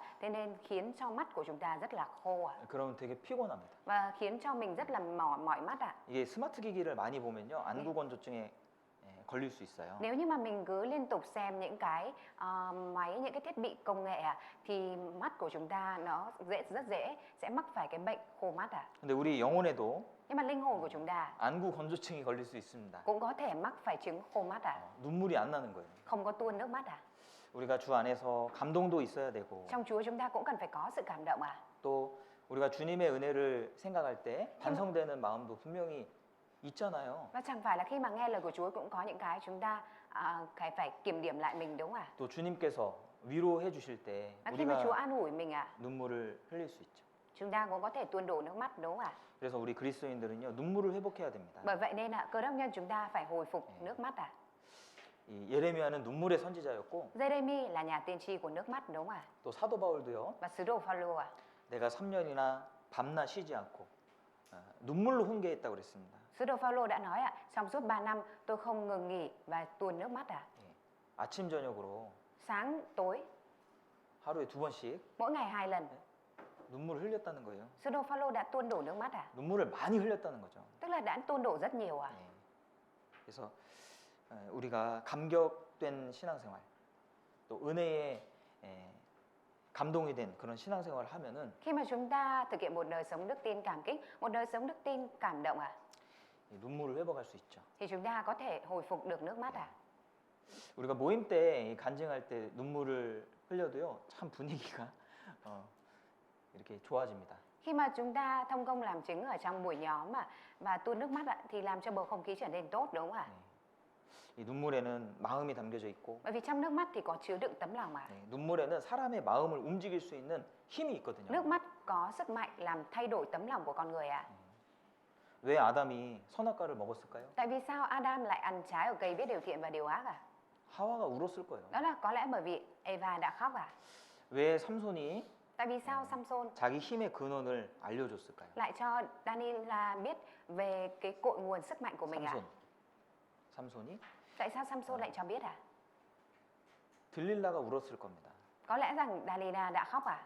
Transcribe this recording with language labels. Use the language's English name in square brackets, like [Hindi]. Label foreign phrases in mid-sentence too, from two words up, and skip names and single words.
[Vietnamese] Thế nên khiến cho mắt của chúng ta rất là khô ạ. [Korean] 그러면 되게 피곤합니다. [Vietnamese] Và khiến cho mình rất là mỏi mắt ạ. [Korean] 이게 스마트 기기를 많이 보면요 안구 건조증에 걸릴 수 있어요. [Vietnamese] Nếu như mà mình cứ liên tục xem những cái máy, những cái thiết bị công nghệ ạ, thì mắt của chúng ta nó rất dễ sẽ mắc phải cái bệnh khô mắt ạ. [Korean] 근데 우리 영혼에도 [Vietnamese] Nhưng mà linh hồn của chúng ta [Korean] 안구 건조증이 걸릴 수 있습니다. [Vietnamese] cũng có thể mắc phải chứng khô mắt ạ. [Korean] 눈물이 안 나는 거예요. [Vietnamese] Không có tuôn nước mắt ạ. [Korean] 우리가 주 안에서 감동도 있어야 되고 [Vietnamese] Trong Chúa chúng ta cũng cần phải có sự cảm động ạ. [Korean] 또 우리가 주님의 은혜를 생각할 때 반성되는 마음도 분명히 있잖아요. [Vietnamese] Và chẳng phải là khi mà nghe lời của Chúa cũng có những cái chúng ta phải kiểm điểm lại mình đúng không ạ? [Korean] 또 주님께서 위로해 주실 때 [Vietnamese] Và khi mà Chúa [Korean] 우리가 [Vietnamese] an ủi mình ạ, [Korean] 눈물을 흘릴 수 있죠. [Vietnamese] chúng ta cũng có thể tuôn đổ nước mắt đúng không ạ? [Korean] 그래서 우리 그리스도인들은요 눈물을 회복해야 됩니다. [Vietnamese] Bởi vậy nên ạ, cơ đốc nhân chúng ta phải hồi phục nước mắt ạ. [Korean] 이 예레미야는 눈물의 선지자였고 [Vietnamese] Giê-rê-mi là nhà tiên tri của nước mắt đúng không ạ? [Korean] 또 사도 바울도요 [Vietnamese] Và sứ đồ Phaolô ạ, [Korean] 내가 3년이나 밤낮 쉬지 않고 눈물로 훈계했다고 그랬습니다. [Vietnamese] sứ đồ Phaolô đã nói ạ, trong suốt 3 năm tôi không ngừng nghỉ và tuôn nước mắt ạ. [Korean] 아침 저녁으로 [Vietnamese] Sáng tối [Korean] 하루에 2번씩 [Vietnamese] mỗi ngày 2 lần, [Korean] 눈물을 흘렸다는 거예요. [Vietnamese] sứ đồ Phaolô đã tuôn đổ nước mắt ạ. [Korean] 눈물을 많이 흘렸다는 거죠. [Vietnamese] Tức là đã tuôn đổ rất nhiều ạ. [Korean] 그래서 우리가 감격된 신앙생활 또 은혜의 감동이 된 그런 신앙생활을 하면은 [Vietnamese] Khi mà chúng ta thực hiện một đời sống đức tin cảm kích, một đời sống đức tin cảm động ạ, [Korean] 눈물을 회복할 수 있죠. [Vietnamese] thì chúng ta có thể hồi phục được nước mắt ạ. [Korean] 우리가 모임 때 간증할 때 눈물을 흘려도요 참 분위기가 이렇게 좋아집니다. [Vietnamese] Khi mà chúng ta thông công làm chứng ở trong buổi nhóm và tuôn nước mắt ạ, thì làm cho bầu không khí trở nên tốt đúng không ạ? [Korean] 이 눈물에는 마음이 담겨져 있고 [Vietnamese] Bởi vì trong nước mắt thì có chứa đựng tấm lòng ạ. [Korean] 눈물에는 사람의 마음을 움직일 수 있는 힘이 있거든요. [Vietnamese] Nước mắt có sức mạnh làm thay đổi tấm lòng của con người ạ. [Korean] 왜 아담이 선악과를 먹었을까요? [Vietnamese] Tại vì sao Adam lại ăn trái ở cây biết điều thiện và điều ác à? [Korean] 하와가 울었을 거예요. [Vietnamese] Đó là có lẽ bởi vì Eva đã khóc à? [Korean] 왜 삼손이 [Vietnamese] Tại vì sao Samson [Korean] 자기 힘의 근원을 알려줬을까요? [Vietnamese] lại cho Daniela biết về cái cội nguồn sức mạnh của mình à? [Korean] 삼손이 [Vietnamese] Tại sao Samson lại cho biết à? [Korean] 들릴라가 울었을 겁니다. [Vietnamese] Có lẽ rằng Dalila đã khóc à?